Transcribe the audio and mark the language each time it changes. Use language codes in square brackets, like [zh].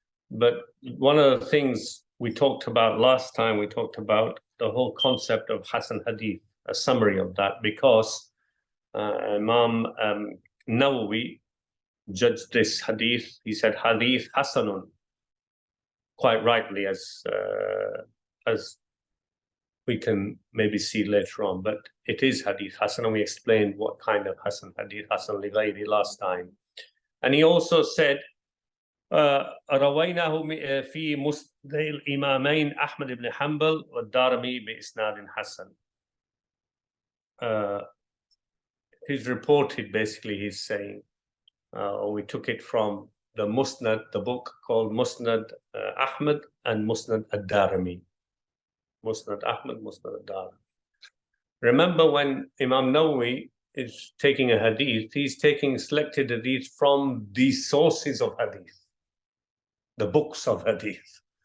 [en] But one of the things we talked about last time, we talked about the whole concept of Hasan Hadith, a summary of that, because Imam Nawawi judged this hadith. He said Hadith Hasanun, quite rightly, as we can maybe see later on, but it is Hadith Hasan, and we explained what kind of Hasan Hadith Hasan li ghayri last time. And he also said [ar] رويناه في مسند الإمامين أحمد بن حنبل والدارمي بإسناد حسن. [en] He's reported, basically he's saying, we took it from the Musnad, the book called Musnad Ahmad and Musnad ad-Darimi. Musnad Ahmad, Musnad ad-Darimi. Remember, when Imam Nawawi is taking a hadith, he's taking selected hadith from the sources of hadith, the books of hadith.